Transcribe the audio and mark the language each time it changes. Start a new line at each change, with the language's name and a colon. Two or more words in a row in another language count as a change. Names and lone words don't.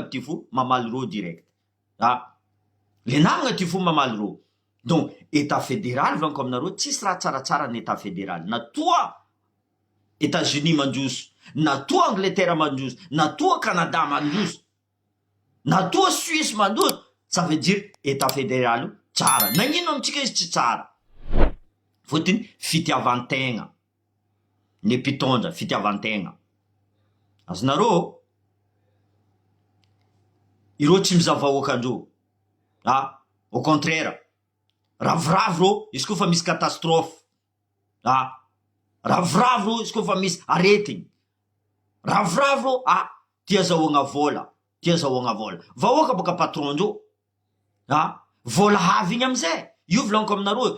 Malagasy: ty fo mamaly ro direct le namagna ty fo mamaly ro
French: donc état fédéral
Malagasy: volaniko aminareo tsisy raha tsaratsara ny
French: état fédéral
Malagasy: natoa États-Unis mandroso natoa Angleterre mandroso natoa Canada mandroso natoa Suisse mandroso
French: ça veut dire état fédéral
Malagasy: tsara nagnino amitsika izy tsy tsara fotony fitiavantegna ny mpitondra fitiavantegna azonareo ireo tsy mizaha vahoakandreo
French: au contraire
Malagasy: ravoravo ro izy koa fa misy catastrophe ravoravo ro izy koa fa misy aretigny ravoravo ro tia zahoagna vola vahoaka boka patron-dreo vola havy igny amizay io volaniko aminareo